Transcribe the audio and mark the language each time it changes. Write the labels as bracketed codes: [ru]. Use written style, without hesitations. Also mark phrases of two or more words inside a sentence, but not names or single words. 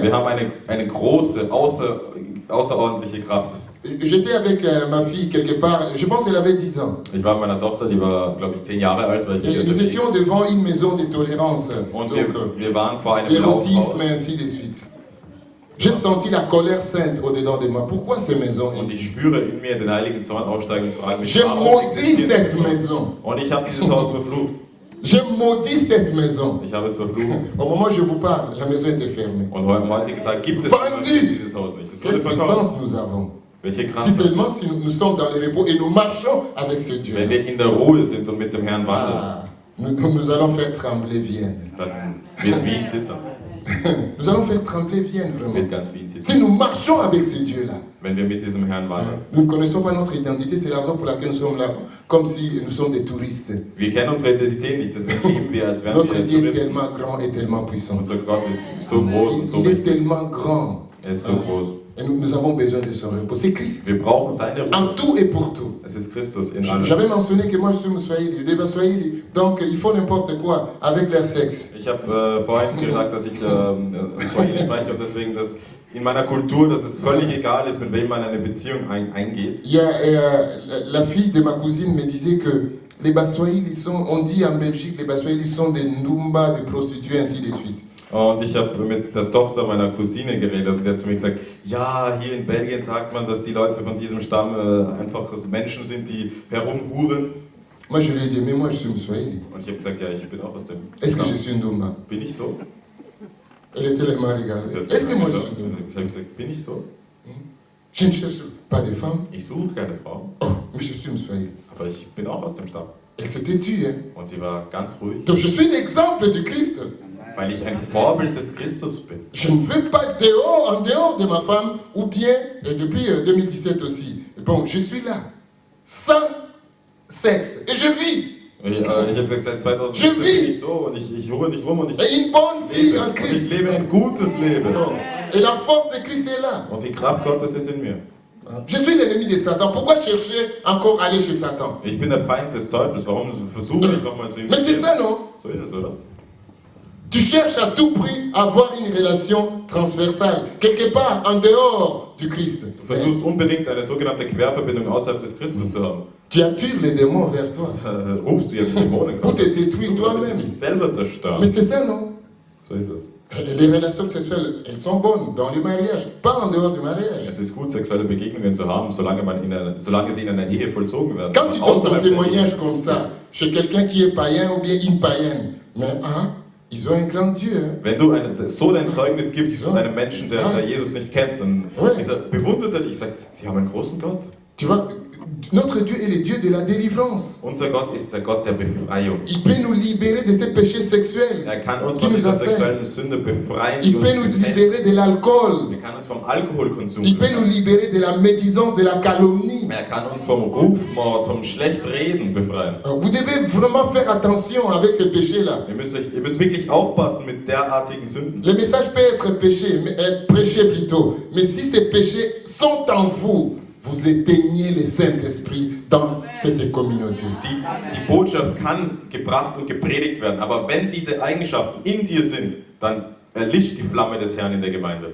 [de] Wir haben eine große, außerordentliche Kraft. [fr] J'étais avec ma fille quelque part, je pense qu'elle avait 10 ans. [de] Ich war mit meiner Tochter, die war, glaube ich, 10 Jahre alt, weil ich [fr] Et [de] mich [fr] nous étions [de] unterwegs. [fr] devant une maison de tolérance. [de] Und [fr] Donc, [de] wir waren vor einem [fr] l'érotisme [de] Laufhaus. [fr] et ainsi de suite. J'ai senti la colère sainte au-dedans de moi. Pourquoi ces maisons [de] Und ich [fr] existent? [de] spüre in mir den heiligen Zorn aufsteigen und frage mich, [fr] Je [de] warum [fr] maudis [de] existiert [fr] cette [de] dieses Haus? [fr] maison. [de] Und ich habe dieses Haus verflucht. [fr] Je maudis cette maison. [de] Ich habe es verflucht. [fr] Au moment où je vous parle, la maison était fermée. [de] Und am heutigen Tag gibt es [fr] Vendu! [de] dieses Haus nicht. Es [fr] Quelle [de] wurde verkauft. [fr] puissance nous avons. [de] Welche [fr] Si [de] Kraft. [fr] seulement si nous sommes dans le repos et nous marchons avec ce Dieu. [de] Wenn wir in der Ruhe sind und mit dem Herrn wandeln, [fr] Ah, nous allons faire trembler Vienne. [de] dann wird Wien zittern. [fr] Nous allons faire trembler Vienne [de] Wird [fr] vraiment. [de] ganz Wien zittern. [fr] Si nous marchons avec ce Dieu-là, [de] Wenn wir mit diesem Herrn wandeln. [fr] nous ne connaissons pas notre identité, c'est la raison pour laquelle nous sommes là, comme si nous sommes des touristes. [de] Wir kennen unsere Identität nicht, deswegen leben wir, als wären [fr] Notre [de] wir [fr] Dieu est [de] Touristen. [fr] tellement grand et tellement puissant. [de] Unser Gott ist so groß und so [fr] Il est [de] mächtig. [fr] tellement grand. [de] Er ist so groß. [fr] Et nous avons besoin de son repos. C'est Christ. [de] Wir brauchen seine Ruhe. [fr] En tout et pour tout. [de] Es ist Christus in allem. [fr] J'avais mentionné que moi je suis Mswahili, les Baswahili, donc ils font n'importe quoi avec leur sexe. [de] Ich habe vorhin gesagt, dass ich Swahili spreche und deswegen, dass in meiner Kultur, dass es völlig egal ist, mit wem man eine Beziehung eingeht. [fr] Il y a, la fille de ma cousine me disait que les Baswahili sont, on dit en Belgique, les Baswahili sont des Ndumba, des prostituées, ainsi de suite. [de] Und ich habe mit der Tochter meiner Cousine geredet und die hat zu mir gesagt, ja, hier in Belgien sagt man, dass die Leute von diesem Stamm einfach Menschen sind, die herumhuren. [fr] Moi je lui ai dit, mais moi je suis Mswahili. [de] Und ich habe gesagt, ja, ich bin auch aus dem [fr] Est-ce que [de] Stamm. [fr] je suis Ndumba? [de] Bin ich so? [fr] Elle était tellement regardée. Est-ce que moi je suis Ndumba? [de] Ich habe gesagt, bin ich so? [fr] Je ne cherche pas de femme. [de] Ich suche keine Frau, [fr] Oh, mais je suis Mswahili. [de] aber ich bin auch aus dem Stamm. [fr] Elle s'était tue, hein. [de] Und sie war ganz ruhig, [fr] Donc je suis l'exemple du Christ. [de] weil ich ein Vorbild des Christus bin. [fr] Je ne veux pas en dehors de ma femme, ou bien, et depuis 2017 aussi, bon, je suis là, sans sexe, et je vis, [de] Ich habe gesagt, seit 2017 bin ich so und ich ruhe nicht rum und ich [fr] et une bonne vie [de] lebe. [fr] en [de] Und ich [fr] Christ. [de] lebe ein gutes Leben. [fr] Bon. Et la force de Christ est là. [de] Und die Kraft Gottes ist in mir. [fr] Je suis l'ennemi de Satan. Pourquoi chercher encore à aller chez Satan? [de] Ich bin der Feind des Teufels. Warum versuche ich nochmal zu ihm [fr] Mais [de] zu [fr] c'est [de] gehen? [fr] ça, non? [de] So ist es, oder? [fr] Tu cherches à tout prix à avoir une relation transversale, quelque part en dehors du Christ. [de] Du versuchst unbedingt eine sogenannte Querverbindung außerhalb des Christus zu haben. [fr] Tu attires les démons vers toi. [de] Rufst du jetzt Dämonen [fr] Pour te [de] Gott, [fr] détruire [de] damit [fr] toi-même. [de] sie dich selber zerstören. [fr] Mais c'est ça, non? [de] So ist es. [fr] Les relations sexuelles, elles sont bonnes dans le mariage, pas en dehors du mariage. [de] Es ist gut, sexuelle Begegnungen zu haben, solange sie in einer Ehe vollzogen werden. [fr] Quand tu donnes ton [de] Außerhalb der [fr] témoignage [de] Ehe. [fr] comme ça, chez quelqu'un qui est païen ou bien une païenne, mais ils ont un grand Dieu. Hein? [de] Wenn du so dein Zeugnis gibst So. einem Menschen, der Jesus nicht kennt, dann bewundert er dich, sagt, sie haben einen großen Gott. [fr] Tu vois, notre Dieu est le Dieu de la délivrance. [de] Unser Gott ist der Gott der Befreiung. [fr] Il peut nous libérer de ces péchés sexuels. [de] Er kann uns [fr] qui [de] von [fr] nous [de] dieser [fr] assaitent. [de] sexuellen Sünde befreien, die [fr] Il [de] uns [fr] peut nous [de] gefällt. [fr] libérer de l'alcool. [de] Er kann uns vom Alkoholkonsum [fr] Il peut nous [de] befreien. [fr] libérer de la médisance, de la calomnie. [de] Er kann uns vom Rufmord, vom Schlechtreden befreien. [fr] Vous devez vraiment faire attention avec ces péchés-là. [de] Ihr müsst wirklich aufpassen mit derartigen Sünden. [fr] Le message peut être prêché plutôt. Mais si ces péchés sont en vous, vous éteignez le Saint-Esprit dans cette communauté. [de] Die Botschaft kann gebracht und gepredigt werden, aber wenn diese Eigenschaften in dir sind, dann erlischt die Flamme des Herrn in der Gemeinde.